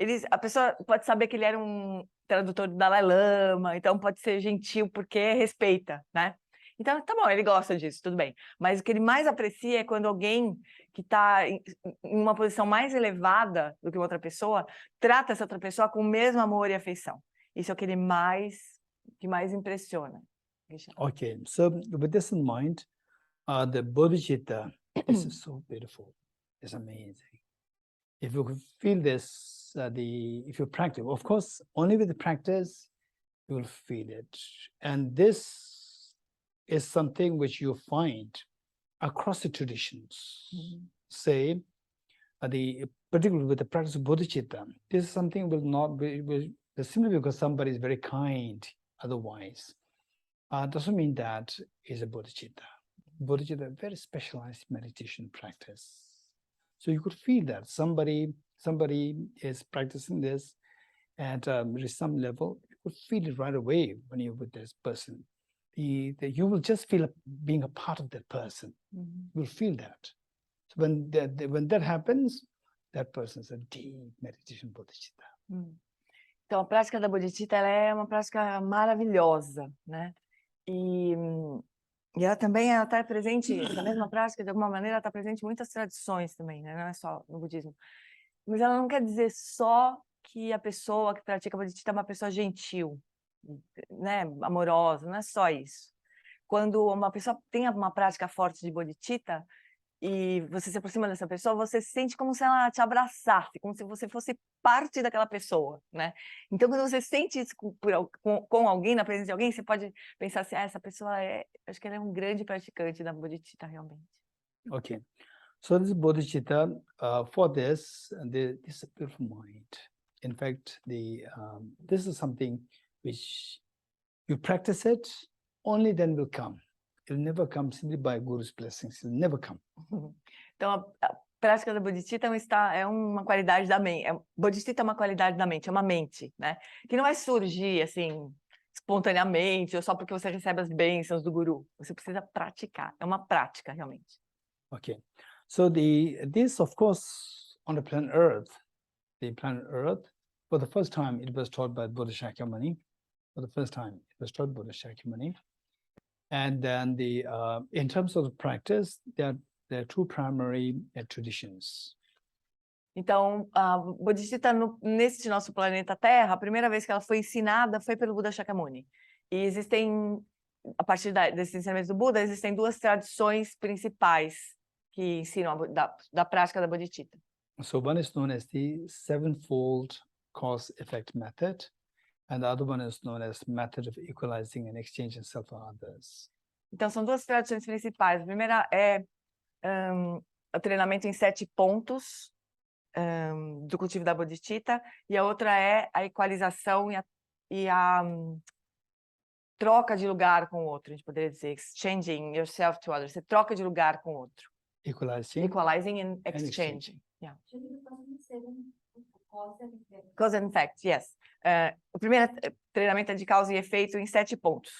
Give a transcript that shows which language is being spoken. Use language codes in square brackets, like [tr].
[pt] a pessoa pode saber que ele era um tradutor do Dalai Lama, então pode ser gentil porque respeita, né? Então, tá bom, ele gosta disso, tudo bem. Mas o que ele mais aprecia é quando alguém que está em uma posição mais elevada do que outra pessoa trata essa outra pessoa com o mesmo amor e afeição. Isso é o que mais impressiona. [en] Okay, so with this in mind, the Bodhicitta is so beautiful. It's amazing. If you could feel this, if you practice, of course, only with the practice, you will feel it. And this is something which you find across the traditions. Say, particularly with the practice of Bodhicitta, this is something will not be simply because somebody is very kind. Otherwise, doesn't mean that is a Bodhicitta. Bodhicitta is a very specialized meditation practice. So you could feel that somebody is practicing this at some level. You could feel it right away when you're with this person. You will just feel being a part of that person. You will feel that. So when that happens, that person is a deep meditation Bodhicitta. [pt] Então, a prática da Bodhicitta, ela é uma prática maravilhosa, né? E ela também está presente, essa mesma prática, de alguma maneira, está presente em muitas tradições também, né? Não é só no budismo. Mas ela não quer dizer só que a pessoa que pratica a Bodhicitta é uma pessoa gentil, né? Amorosa, não é só isso. Quando uma pessoa tem uma prática forte de Bodhicitta e você se aproxima dessa pessoa, você se sente como se ela te abraçasse, como se você fosse parte daquela pessoa, né? Então, quando você sente isso com alguém, na presença de alguém, você pode pensar assim, essa pessoa acho que ela é um grande praticante da Bodhicitta, realmente. [en] Okay, so this Bodhicitta, for this is a beautiful mind. In fact, this is something which you practice it, only then will come. It will never come simply by Guru's blessings. It will never come. [pt] Então, a prática da Bodhicitta é uma qualidade da mente. Bodhicitta é uma qualidade da mente, é uma mente, né? Que não vai surgir, assim, espontaneamente, ou só porque você recebe as bênçãos do Guru. Você precisa praticar. É uma prática, realmente. [en] Okay. So this, of course, on the planet Earth, for the first time, it was taught by Buddha Shakyamuni. For the first time, it was taught by Buddha Shakyamuni. And then in terms of the practice, there are two primary traditions. [pt] Então, a Bodhicitta, nesse nosso planeta Terra, a primeira vez que ela foi ensinada foi pelo Buda Shakyamuni. E existem, a partir desses ensinamentos do Buda, existem duas tradições principais que ensinam da prática da Bodhicitta. [en] So one is known as the sevenfold cause-effect method, and the other one is known as method of equalizing and exchanging self for others. [pt] Então, são duas tradições principais. A primeira é o treinamento em 7 pontos do cultivo da Bodhicitta, e a outra é a equalização e a troca de lugar com o outro, a gente poderia dizer, [en] exchanging yourself to others. [pt] Você troca de lugar com o outro. [en] Equalizing and exchanging. Yeah. Cause and effect, yes. [pt] O primeiro treinamento é de causa e efeito em 7 pontos.